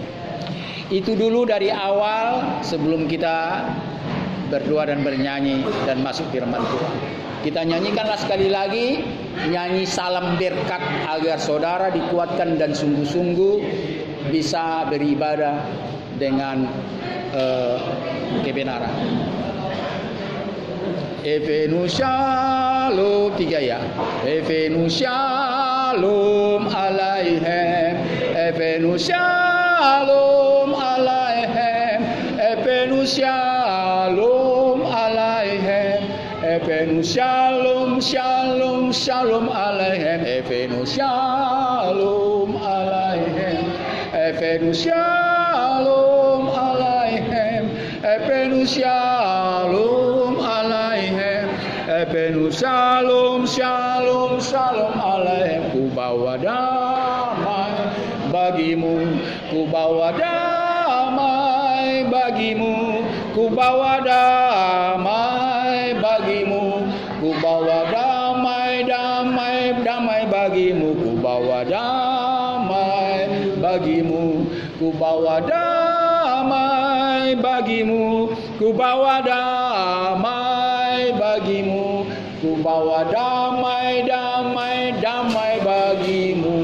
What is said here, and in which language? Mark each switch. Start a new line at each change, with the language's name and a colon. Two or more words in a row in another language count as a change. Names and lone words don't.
Indonesian: Itu dulu dari awal sebelum kita berdoa dan bernyanyi dan masuk firman Tuhan. Kita nyanyikanlah sekali lagi nyanyi salam berkat agar saudara dikuatkan dan sungguh-sungguh bisa beribadah dengan kebenaran.
Hebrew: הבאנו שלום, 3 ya. הבאנו שלום עליכם. הבאנו שלום עליכם. הבאנו שלום עליכם. הבאנו שלום שלום שלום עליכם. הבאנו שלום עליכם. הבאנו שלום עליכם. הבאנו שלום עליכם. הבאנו שלום שלום שלום עליכם.
Indonesian: Ku bawa damai bagimu, ku bawa damai bagimu, ku bawa damai bagimu, ku bawa damai damai damai bagimu, ku bawa damai bagimu, ku bawa damai bagimu, ku bawa damai bagimu, ku bawa damai damai damai bagimu.